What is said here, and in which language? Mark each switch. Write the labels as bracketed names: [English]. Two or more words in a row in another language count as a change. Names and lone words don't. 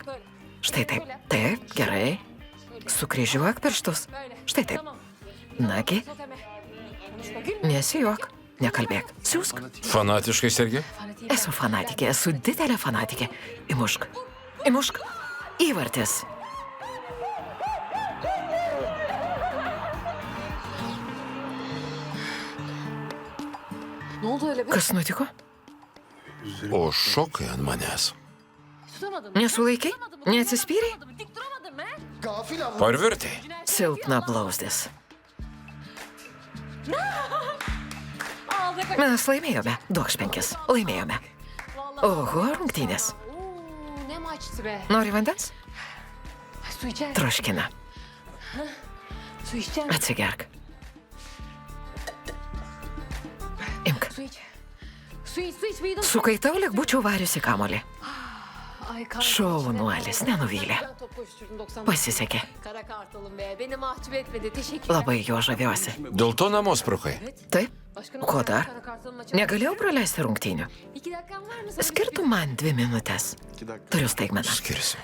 [Lithuanian] Štai taip, taip, gerai. Sukryžiuok pirštus. Štai taip. Nagi. Nesijuok, nekalbėk. Siūsk. Fanatiškai sergi? Esu fanatikė, esu didelė fanatikė. Įmušk. Įmušk. Įvartis. [Turkish] Ne oldu öyle be? [Lithuanian] Kas nutiko? O šokai ant manęs. Nesulaikai? Neatsispyrei? [Turkish] Dik duramadım be. [Lithuanian] Parvirtai. Silpna blauzdis. [Turkish] Ağzına kaç. [Lithuanian] Mes laimėjome. Duok 5. Laimėjome. Oho, rungtynės. [Turkish] Oo, ne maçtı be. [Lithuanian] Nori vandens? [Turkish] Su içer. [Lithuanian] Troškina. [Turkish] Su içer. [Lithuanian] Atsigerk. Imk. [Turkish] Su iç. Su iç, su iç. Bir yudum. [Lithuanian] Sukaitau, lyg būčiau variusi kamolį. [Turkish] Ay kar. [Lithuanian] Šaunuolis, nenuvylė. [Turkish] Ben top koşturdum 90. [Lithuanian] Pasisekė. [Turkish] Kara kartalım be. Beni mahcup etmedi. Teşekkür [Lithuanian] Labai jo žaviuosi. Dėl to namo sprukai. Taip, [Turkish] Başkanım, [Lithuanian] ko dar? [Turkish] Kara kartalın maçı. [Lithuanian] Negalėjau praleisti rungtynių. [Turkish] 2 dakikan var mı? Sana [Lithuanian] Skirtų man 2 minutės. [Turkish] 2 dakika. [Lithuanian] Turiu staigmeną. Skirsiu.